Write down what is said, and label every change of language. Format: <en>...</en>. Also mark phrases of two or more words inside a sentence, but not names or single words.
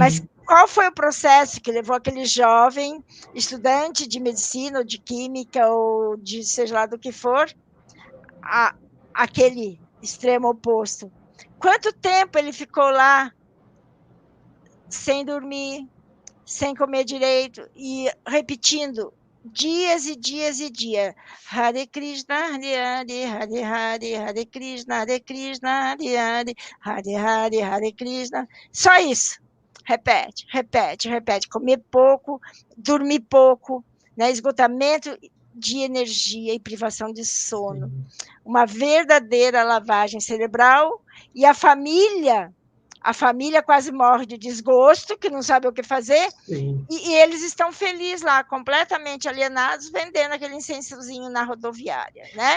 <pt>Mas qual foi o processo que levou aquele jovem estudante de medicina, ou de química, ou de seja lá do que for, aquele extremo oposto? Quanto tempo ele ficou lá sem dormir, sem comer direito e repetindo dias e dias e dias.</pt> <sa>हरे कृष्ण, हरे हरे, हरे हरे, हरे कृष्ण, हरे कृष्ण, हरे हरे, हरे हरे, हरे कृष्ण.</sa> <pt>Só isso. Repete, repete, repete. Comer pouco, dormir pouco, né? Esgotamento de energia e privação de sono. Sim. Uma verdadeira lavagem cerebral, e a família quase morre de desgosto, que não sabe o que fazer, e eles estão felizes lá, completamente alienados, vendendo aquele incensozinho na rodoviária, né?</pt>